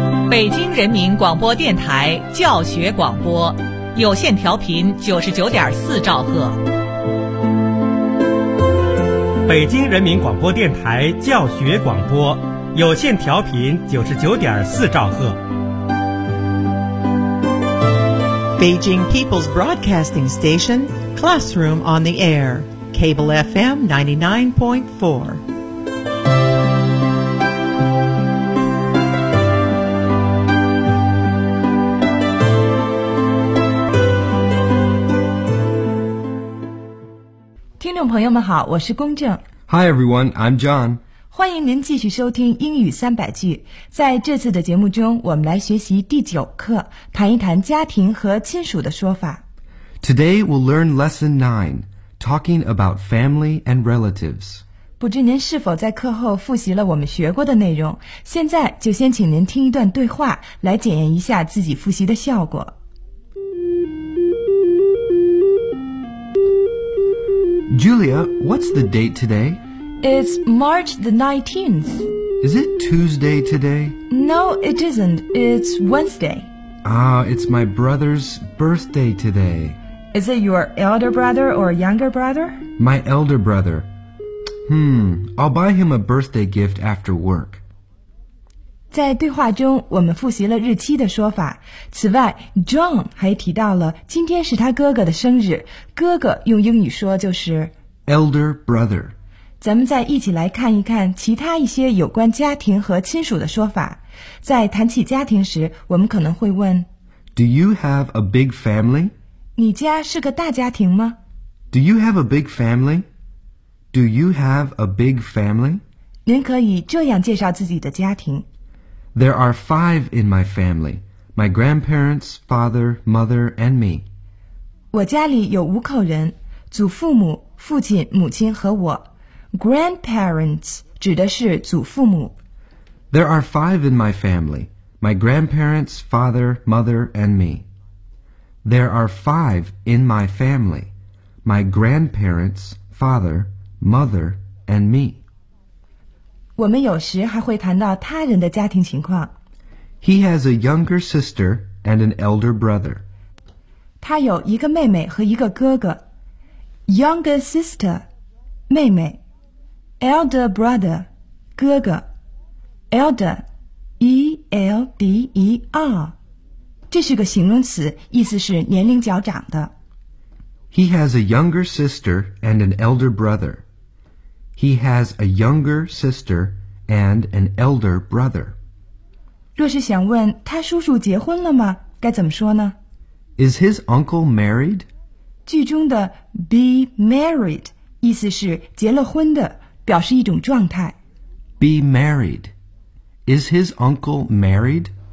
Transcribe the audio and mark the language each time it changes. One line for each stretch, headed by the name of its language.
Chinese: 北京人民广播电台教学广播，有线调频99.4兆赫。北京人民广播电台教学广播，有线调频99.4兆赫。
English: Beijing People's Broadcasting Station, Classroom on the Air, Cable FM 99.4. Hi everyone, I'm John.
Chinese: 欢迎您继续收听英语三百句。在这次的节目中，我们来学习第九课，谈一谈家庭和亲属的说法。
English: Today we'll learn lesson 9, talking about family and relatives.
Chinese: 不知您是否在课后复习了我们学过的内容？现在就先请您听一段对话，来检验一下自己复习的效果。
English: Julia, what's the date today? It's March the 19th. Is it Tuesday today? No, it isn't. It's Wednesday. Ah, it's my brother's birthday today. Is it your elder brother or younger brother? My elder brother. I'll buy him a birthday gift after work.
Chinese: 在对话中，我们复习了日期的说法。此外 ，John 还提到了今天是他哥哥的生日。哥哥用英语说就是
English: elder brother。
Chinese: 咱们再一起来看一看其他一些有关家庭和亲属的说法。在谈起家庭时，我们可能会问
English: ：Do you have a big family？
Chinese: 你家是个大家庭吗
English: ？Do you have a big family？Do you have a big family？
Chinese: 您可以这样介绍自己的家庭。
English: There are 5 in my family, my grandparents, father, mother, and me.
Chinese: 我家里有5口人，祖父母、父亲、母亲和我。 Grandparents 指的是祖父母。
English: There are 5 in my family, my grandparents, father, mother, and me. There are 5 in my family, my grandparents, father, mother, and me.
Chinese: 我们有时还会谈到他人的家庭情况。
English: He has a younger sister and an elder brother.
Chinese: 他有一个妹妹和一个哥哥。
English: Younger sister, 妹妹。Elder brother, 哥哥。 Elder, E-L-D-E-R.
Chinese: 这是个形容词，意思是年龄较长的。
English: He has a younger sister and an elder brother. He has a younger sister and an elder brother.
Chinese: 若是想问他叔叔结婚了吗？该怎么说呢
English: ？Is his uncle married?
Chinese: 句中的 be married 意思是结了婚的，表示一种状态。
English: Be married. Is his uncle married?